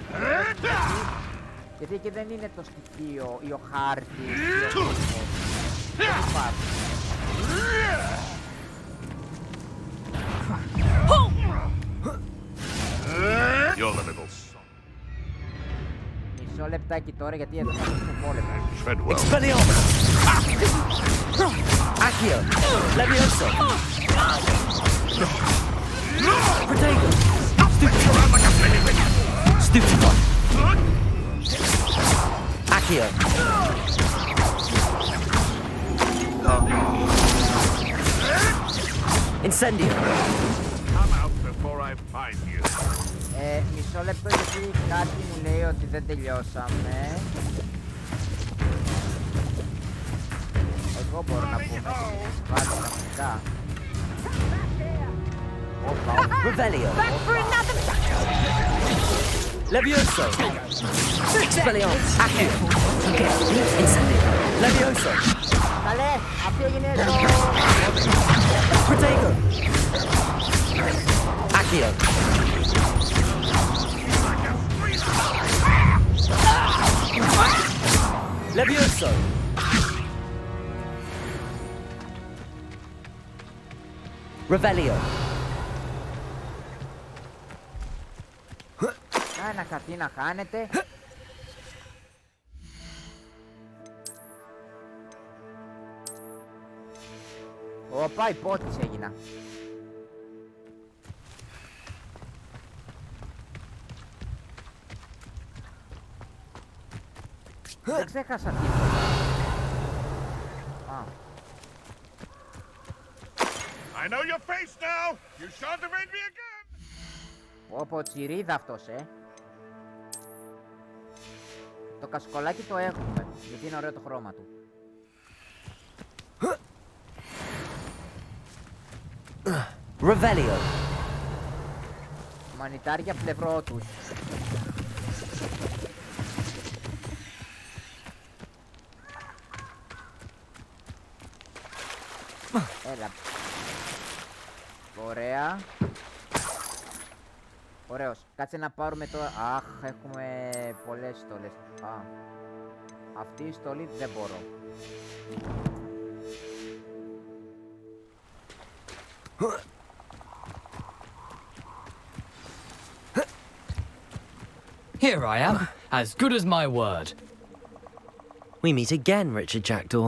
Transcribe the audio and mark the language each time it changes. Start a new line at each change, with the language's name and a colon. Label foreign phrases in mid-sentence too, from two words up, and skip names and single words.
Greek: Γιατί εκεί δεν είναι το στοιχείο ή ο χάρτης ή ο κόσμος. Δεν υπάρχει. Μισό λεπτάκι τώρα γιατί εδώ είναι πόλεμο.
Latin: Expelliarmus! Accio! Levioso! Protego! Stupefy! Accio! Incendio!
English: Come out before I find you.
Greek: Μισό λεπτό γιατί κάτι μου λέει ότι δεν τελειώσαμε. Εγώ μπορώ να πούμε ότι βάλω κανονικά.
Latin: Revelio! Levioso! Expelliarmus! Accio! Incendio! Levioso!
Greek: Καλέ, αυτή έγινε το...
Latin: Protego! Accio! Levioso! Revelio!
Greek: Ένα κάτι να χάνετε. Οπα, υπότης έγινα. Δεν ξέχασα τίποτα.
English: I know your face now. You shan't evade me again.
Greek: Πω, τσιρίδα αυτός, Το κασκολάκι το έχουμε, γιατί είναι ωραίο το χρώμα του.
Latin: Revelio!
Greek: Μανιτάρια πλευρό τους. Έλα. Ωραία. Ωραίος. Κάτσε να πάρουμε τώρα... Αχ, έχουμε πολλές στολές. Αυτή η στολή δεν μπορώ.
English: Here I am, as good as my word. We meet again, Richard Jackdaw.